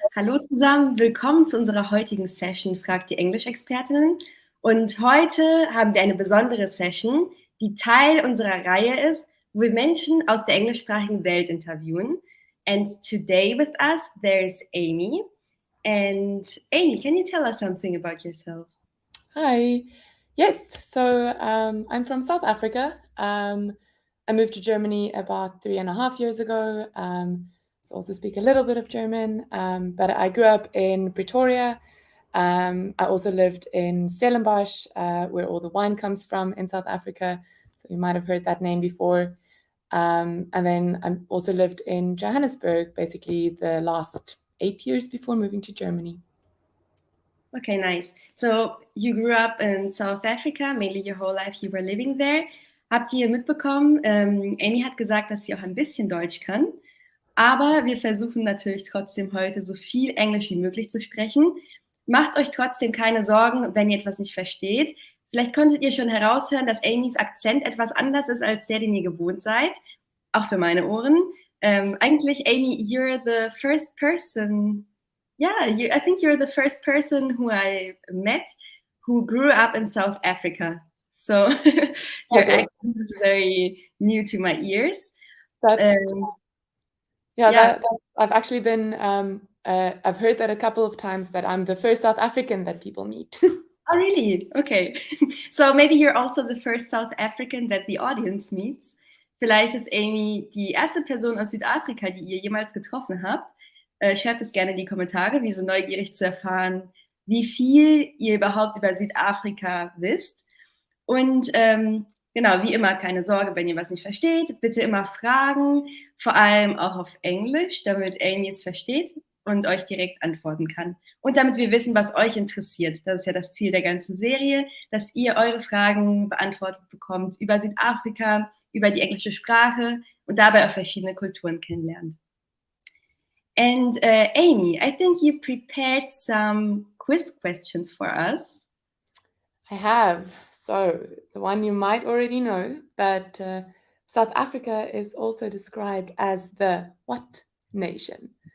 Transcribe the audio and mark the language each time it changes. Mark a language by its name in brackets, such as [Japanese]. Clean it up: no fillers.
[German] Hallo zusammen, willkommen zu unserer heutigen Session Frag die Englisch-Expertinnen. Und heute haben wir eine besondere Session, die Teil unserer Reihe ist, wo wir Menschen aus der englischsprachigen Welt interviewen. [English] And today with us there's Aimee. And Aimee, can you tell us something about yourself? Hi. Yes, so I'm from South Africa. I moved to Germany about 3.5 years ago. So also speak a little bit of German, but I grew up in Pretoria. I also lived in Stellenbosch, where all the wine comes from in South Africa. So you might have heard that name before. And then I also lived in Johannesburg, basically the last 8 years before moving to Germany. Okay, nice. So you grew up in South Africa, mainly your whole life you were living there. [German] Habt ihr mitbekommen, Aimee hat gesagt, dass sie auch ein bisschen Deutsch kann, aber wir versuchen natürlich trotzdem heute so viel Englisch wie möglich zu sprechen. Macht euch trotzdem keine Sorgen, wenn ihr etwas nicht versteht. Vielleicht konntet ihr schon heraushören, dass Aimees Akzent etwas anders ist als der, den ihr gewohnt seid, auch für meine Ohren. Eigentlich, [English] Aimee, you're the first person. Yeah, I think you're the first person who I met who grew up in South Africa. So your Okay. accent is very new to my ears. That Yeah. I've actually been I've heard that a couple of times that I'm the first South African that people meet. Oh, really? Okay. So maybe you're also the first South African that the audience meets. [German] Vielleicht ist Aimee die erste Person aus Südafrika, die ihr jemals getroffen habt. Schreibt es gerne in die Kommentare. Wir sind neugierig zu erfahren, wie viel ihr überhaupt über Südafrika wisst. Und genau, wie immer, keine Sorge, wenn ihr was nicht versteht. Bitte immer fragen, vor allem auch auf Englisch, damit Aimee es versteht und euch direkt antworten kann. Und damit wir wissen, was euch interessiert. Das ist ja das Ziel der ganzen Serie, dass ihr eure Fragen beantwortet bekommt über Südafrika, über die englische Sprache und dabei auch verschiedene Kulturen kennenlernt. [English] And Aimee, I think you prepared some quiz questions for us. I have. So the one you might already know, but South Africa is also described as the what nation?